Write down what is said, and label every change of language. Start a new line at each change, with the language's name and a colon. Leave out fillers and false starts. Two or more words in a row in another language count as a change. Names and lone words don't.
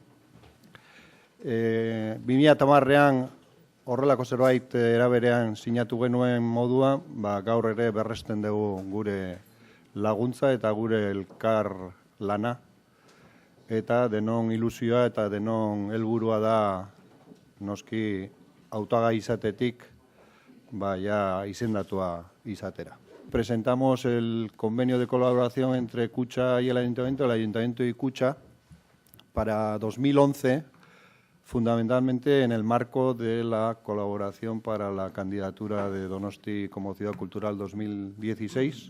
Basque: 2010ean horrelako zerbait eraberean sinatu genuen modua, gaur ere berresten dugu gure laguntza eta gure elkar lana. Eta denon ilusioa eta denon helburua da noski hautagai izatetik ya izendatua izatera.
Spanish: Presentamos el convenio de colaboración entre Kutxa y el Ayuntamiento y Kutxa para 2011, fundamentalmente en el marco de la colaboración para la candidatura de Donosti como Ciudad Cultural 2016.